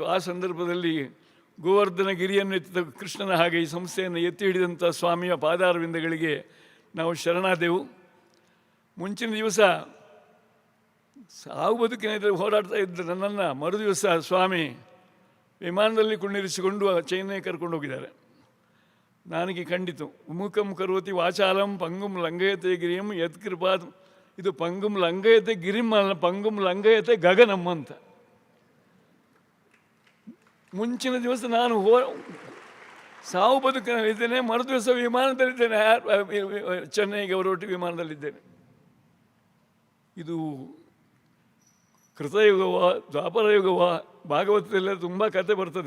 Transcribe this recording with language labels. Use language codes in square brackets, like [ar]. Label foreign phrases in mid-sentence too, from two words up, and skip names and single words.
[kn] ಆ ಸಂದರ್ಭದಲ್ಲಿ ಗೋವರ್ಧನ ಗಿರಿಯನ್ನು ಎತ್ತಿದ ಕೃಷ್ಣನ ಹಾಗೆ ಈ ಸಂಸ್ಥೆಯನ್ನು ಎತ್ತಿ ಹಿಡಿದಂಥ ಸ್ವಾಮಿಯ ಪಾದಾರವಿಂದಗಳಿಗೆ ನಾವು ಶರಣಾದೆವು. ಮುಂಚಿನ ದಿವಸ ಸಾವು ಬದುಕಿನ ಇದರಲ್ಲಿ ಹೋರಾಡ್ತಾ ಇದ್ದ ನನ್ನನ್ನು ಮರು ದಿವಸ ಸ್ವಾಮಿ ವಿಮಾನದಲ್ಲಿ ಕುಳ್ಳಿರಿಸಿಕೊಂಡು ಚೈನ್ನೈ ಕರ್ಕೊಂಡು ಹೋಗಿದ್ದಾರೆ. ನನಗೆ ಖಂಡಿತು [sa] ಮುಖಂ ಕರೋತಿ ವಾಚಾಲಂ ಪಂಗುಂ ಲಂಘಯತೆ ಗಿರಿಯಂ ಯತ್ಕೃಪಾತ್. ಇದು ಪಂಗುಂ ಲಂಘಯತೆ ಗಿರಿಂ ಅಲ್ಲ, ಪಂಗುಂ ಲಂಘಯತೆ ಗಗನಂ ಅಂತ. [kn] ಮುಂಚಿನ ದಿವಸ ನಾನು ಸಾವು ಬದುಕಿನಲ್ಲಿದ್ದೇನೆ, ಮರು ದಿವಸ ವಿಮಾನದಲ್ಲಿದ್ದೇನೆ, ಚೆನ್ನೈಗೆ ಅವರೊಟ್ಟಿಗೆ ವಿಮಾನದಲ್ಲಿದ್ದೇನೆ. ಇದು ಕೃತಯುಗವ ದ್ವಾಪರ ಯುಗವ, ಭಾಗವತದೆಲ್ಲ ತುಂಬ ಕತೆ ಬರ್ತದೆ.